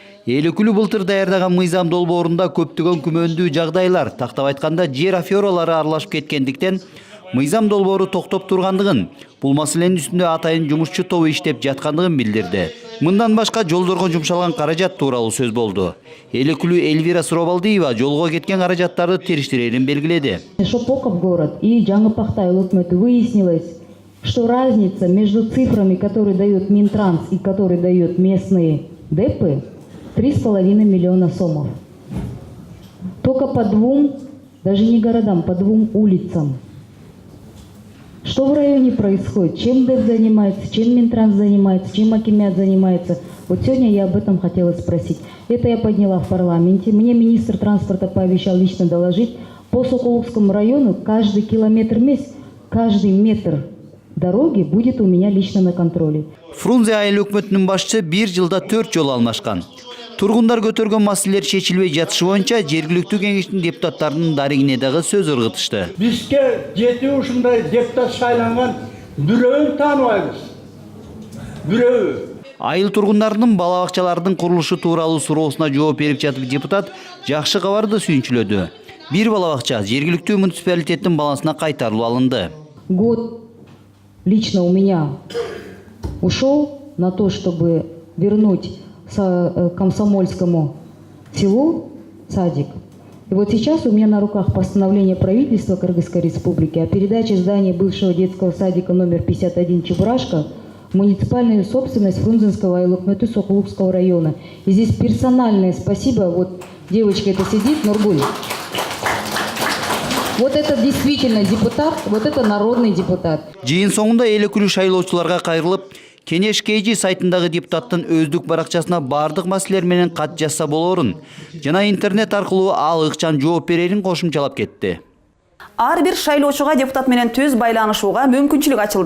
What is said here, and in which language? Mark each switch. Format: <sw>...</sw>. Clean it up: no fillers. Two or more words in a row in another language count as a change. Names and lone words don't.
<ky>Эл өкүлү былтыр даярдаган мыйзам долбоорунда көптөгөн күмөндүү жагдайлар, тактап айтканда жер афералары аралашып кеткендиктен мыйзам долбоору токтоп тургандыгын, бул маселенин үстүндө атайын жумушчу тобу иштеп жаткандыгын билдирди. Мындан башка жолдорго жумшалган каражат тууралуу сөз болду. Эл өкүлү Эльвира Суробалдиева жолго кеткен каражаттарды териштирерин белгиледи.</ky> <ru>Шопоков город и Жаңыпакта</ru> <ky>айыл өкмөтү</ky> <ru>выяснилось, что разница между цифрами, которые дает Минтранс и которые дают местные депы, 3,5 миллиона сомов. Только по двум, даже не городам, по двум улицам. Что в районе происходит? Чем ДЭП занимается, чем Минтранс занимается, чем Акимят занимается? Вот сегодня я об этом хотела спросить. Это я подняла в парламенте. Мне министр транспорта пообещал лично доложить. По Сокуловскому району каждый километр месяц, каждый метр дороги будет у меня лично на контроле.</ru> <ky>Фрунзе айыл өкмөтүнүн башчысы 1 жылда 4 жолу алмашкан. Тургундар көтөргөн маселелер чечилбей жатышы боюнча жергиликтүү кеңештин депутаттарынын дарегине дагы сөз ыргытышты. Бизге 7 ушундай депутат шайланган бирөөнү тааныбайбыз. Бирөө. Айыл тургундарынын бала бакчалардын курулушу тууралуу суроосуна жооп берип жатып депутат жакшы кабарды сүйүнчүлөдү. Бир бала бакча жергиликтүү муниципалитеттин балансына кайтарылып алынды.</ky> <ru>Год лично у меня ушел на то, чтобы вернуть Комсомольскому селу садик. И вот сейчас у меня на руках постановление правительства Кыргызской Республики о передаче здания бывшего детского садика номер 51 Чебурашка в муниципальную собственность Фрунзенского</ru> <ky>айыл өкмөтү</ky> <ru>Сокулукского района. И здесь персональное спасибо, вот девочка это сидит, Нургуль. Вот это действительно депутат, вот это народный депутат.</ru> <ky>Жыйын соңунда эл өкүлү шайлоочуларга кайрылып, Кенеш КЖ сайтындагы депутаттын өздүк баракчасына бардык маселелер менен кат жазса болорун жана интернет аркылуу ал ыкчан жооп берерин кошумчалап кетти. Ар бир шайлоочуга депутат менен түз байланышууга мүмкүнчүлүк ачылды.</ky>